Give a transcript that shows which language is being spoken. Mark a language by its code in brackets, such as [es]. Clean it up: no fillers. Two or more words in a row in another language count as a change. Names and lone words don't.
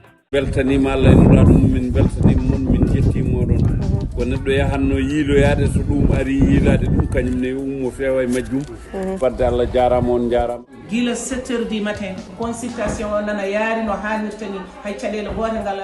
[ff] beltanima Allah eno ɗa ɗum min beltanima moon min jettimo ɗon ko neɗɗo yahanno yiiloyade so ɗum ari yiilade ɗum kañum ne ummo feewa e majjum fadde Allah jarama on jarama gila [fr] 7 heures du matin consultation [ff] o nana yaari no hannirta ni hay caɗele gote ngala